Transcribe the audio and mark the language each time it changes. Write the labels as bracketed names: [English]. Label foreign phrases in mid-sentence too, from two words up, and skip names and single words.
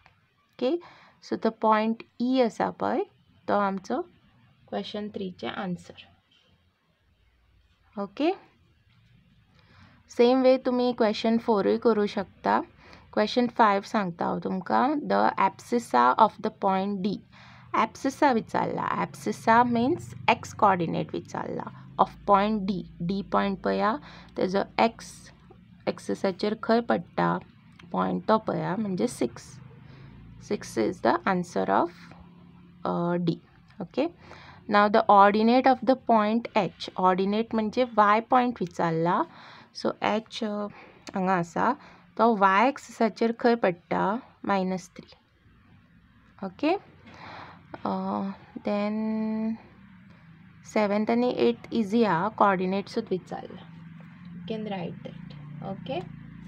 [English] okay, so [Konkani] तो पॉइंट ई आसा पळय तो आमचो क्वेश्चन 3चें आन्सर. [English] okay, same way [Konkani] तुमी क्वेश्चन 4य करूं शकता. क्वेश्चन 5 सांगता हांव तुमकां. [English] The abscissa of the point D. Abscissa विचारला. abscissa means x coordinate [Konkani] विचारला [English] of point D point [Konkani] पळया, तेजो एक्स एक्सिसाचेर खंय पडटा पॉइंट तो पळया, म्हणजे 6 [English] is the answer of D. Okay, now the ordinate of the point H. [Konkani] ऑर्डिनेट म्हणजे [English] y point [Konkani] विचारला. सो एच हांगा आसा, तो वाय एक्सिसाचेर खंय पडटा -3. [English] okay, then [Konkani] 7th आनी 8th इजी आहा, कोऑर्डिनेट्सूच विचारला. [English] You can write that. Okay.